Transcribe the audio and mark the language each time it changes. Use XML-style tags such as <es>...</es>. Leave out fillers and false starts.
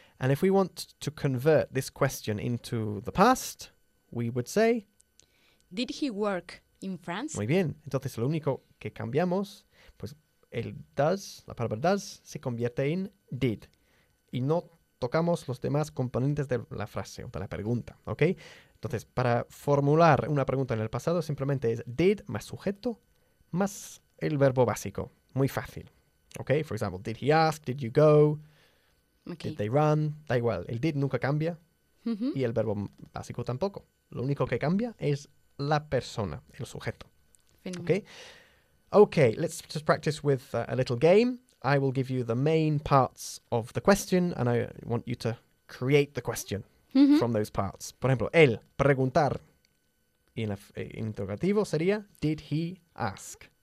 <en>And if we want to convert this question into the past, we would say... Did he work in France?</en> <es>Muy bien. Entonces, lo único que cambiamos, pues el does, la palabra does, se convierte en did. Y no tocamos los demás componentes de la frase o de la pregunta, ¿ok? Entonces, para formular una pregunta en el pasado, simplemente es did más sujeto más el verbo básico. Muy fácil. ¿Ok?</es> <en>For example, did he ask? Did you go? Okay. Did they run?</en> <es>Da igual. El did nunca cambia. Y el verbo básico tampoco. Lo único que cambia es la persona, el sujeto.</es> <en>Okay, let's just practice with a little game. I will give you the main parts of the question and I want you to create the question from those parts.</en> <es>Por ejemplo, el preguntar en interrogativo sería</es> <en>did he ask?</en>